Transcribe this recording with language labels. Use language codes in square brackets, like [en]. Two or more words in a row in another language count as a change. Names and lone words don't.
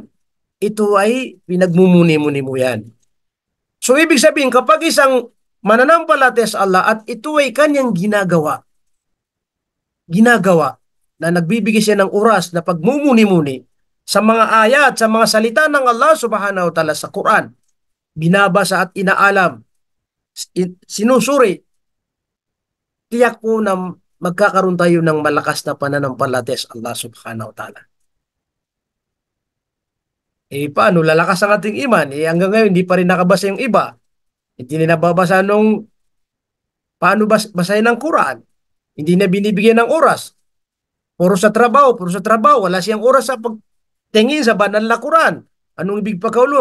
[tl] Ito ay pinagmumuni-muni mo yan. So, ibig sabihin, kapag isang mananampalataya sa Allah at ito ay kanyang ginagawa na nagbibigay siya ng oras na pagmumuni-muni sa mga ayat, sa mga salita ng Allah [ar] سبحانه وتعالى [tl] sa Quran, binabasa at inaalam, sinusuri, tiyak po na magkakaroon tayo ng malakas na pananampalataya sa Allah [ar] سبحانه وتعالى. [tl] Paano? Lalakas ang ating iman. Hanggang ngayon, hindi pa rin nakabasa yung iba. Hindi na nababasa nung paano basahin ng Quran. Hindi na binibigyan ng oras. Puro sa trabaho. Wala siyang oras sa pagtingin sa banal na Quran. Anong ibig pagkaulugan?